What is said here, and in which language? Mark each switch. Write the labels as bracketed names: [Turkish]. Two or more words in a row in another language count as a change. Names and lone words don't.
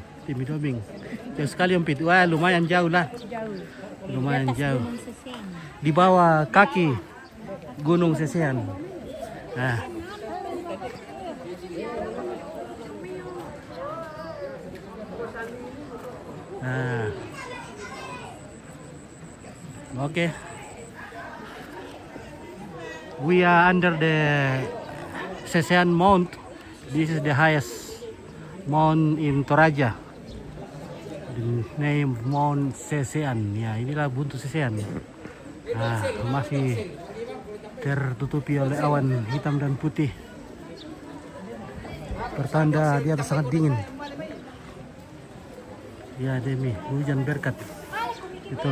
[Indonesian] Jauh sekali Om Pit. Wah, lumayan jauh lah. Jauh. Lumayan jauh. Gunung Seseng. Di bawah kaki Gunung Sesean. Nah. Nah. Okay. [English] We are under the Sesean Mount. This is the highest mount in Toraja. The name Mount Sesean. [Indonesian] Ya, inilah Buntu Sesean. Nah, masih tertutupi oleh awan hitam dan putih. Pertanda di atas sangat dingin. Ya, demi hujan berkat. Itu.